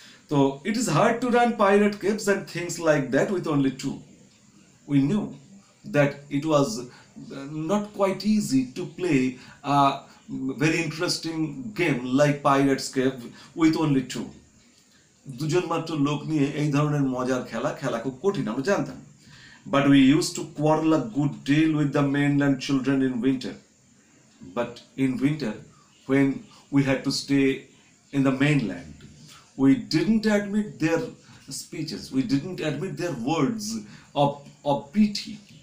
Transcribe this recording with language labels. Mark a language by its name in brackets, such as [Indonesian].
[English] So it is hard to run pirate caves and things like that with only two. We knew that it was not quite easy to play a very interesting game like Pirates Cave with only two. [Bangla] দুজন মাত্র লোক নিয়ে এই ধরনের মজার খেলা খেলা খুব কঠিন আমরা জানতাম. [English] But we used to quarrel a good deal with the mainland children in winter. But in winter, when we had to stay in the mainland, we didn't admit their speeches, we didn't admit their words of pity.